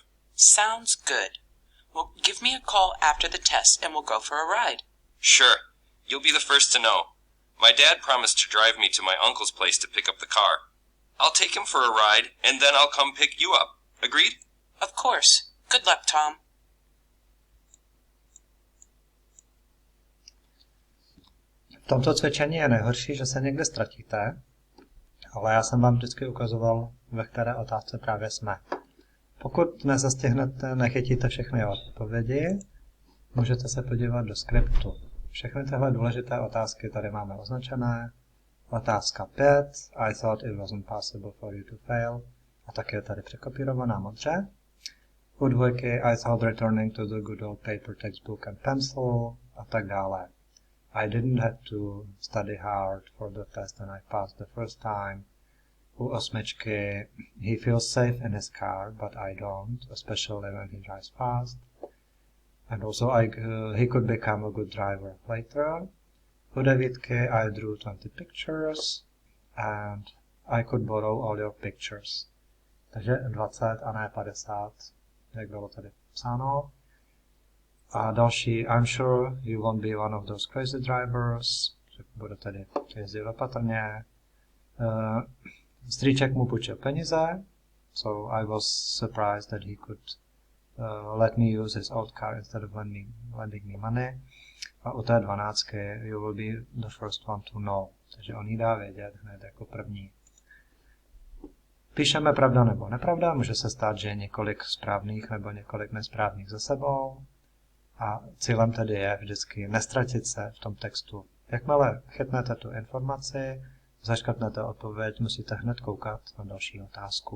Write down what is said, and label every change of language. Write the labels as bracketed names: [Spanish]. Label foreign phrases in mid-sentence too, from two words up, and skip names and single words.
[English] Sounds good. Well, give me a call after the test and we'll go for a ride. Sure. You'll be the first to know. My dad promised to drive me to my uncle's place to pick up the car. I'll take him for a ride, and then I'll come pick you up. Agreed? Of course. Good luck, Tom. [Czech] V tomto cvičení je nejhorší, že se někde ztratíte, ale já jsem vám vždycky ukazoval, ve které otázce právě jsme. Pokud nezastihnete, nechytíte všechny odpovědi, můžete se podívat do skriptu. Všechny tyhle důležité otázky tady máme označené. Otázka 5, [English] I thought it wasn't possible for you to fail, [Czech] a tak je tady překopírovaná modře. U dvojky, [English] I thought returning to the good old paper textbook and pencil, [Czech] a tak dále. [English] I didn't have to study hard for the test and I passed the first time. [Czech] U osmičky, [English] he feels safe in his car, but I don't, especially when he drives fast. And also he could become a good driver later. [Czech] U devítky, [English] I drew 20 pictures and I could borrow all your pictures. [Czech] Takže 20 a ne 50, jak bylo tady psáno. A další, [English] I'm sure you won't be one of those crazy drivers, [Czech] že bude tady jezdit opatrně. Strýček mu půjčil peníze, [English] so I was surprised that he could let me use his old car instead of lending me money. [Czech] A u té 12 [English] you will be the first one to know, [Czech] takže on jí dá vědět hned jako první. Píšeme pravda nebo nepravda, může se stát, že je několik správných nebo několik nesprávných za sebou. A cílem tedy je vždycky nestratit se v tom textu. Jakmile chytnete tu informaci, zaškrtnete odpověď, musíte hned koukat na další otázku.